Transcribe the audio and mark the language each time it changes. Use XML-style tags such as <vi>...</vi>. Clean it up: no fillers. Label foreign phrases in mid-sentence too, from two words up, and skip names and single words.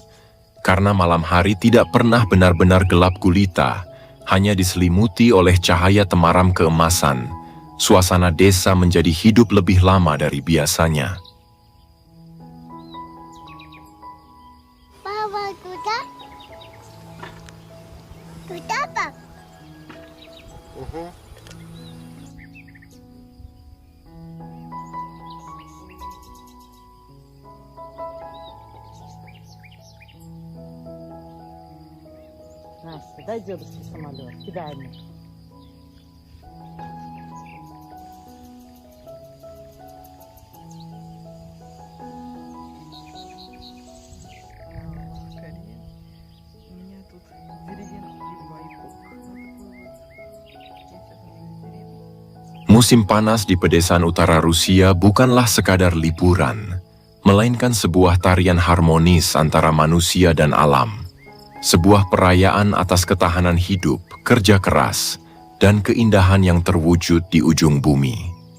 <id>Karena malam hari tidak pernah benar-benar gelap gulita, hanya diselimuti oleh cahaya temaram keemasan, suasana desa menjadi hidup lebih lama dari biasanya. Papa, kuda apa?</id> <ru>Настя, дай дедушке самолет, кидай ему. Скорее. У меня тут деревенский двойкок.</ru> <id>Musim panas di pedesaan utara Rusia bukanlah sekadar liburan, melainkan sebuah tarian harmonis antara manusia dan alam. Sebuah perayaan atas ketahanan hidup, kerja keras, dan keindahan yang terwujud di ujung bumi.</id>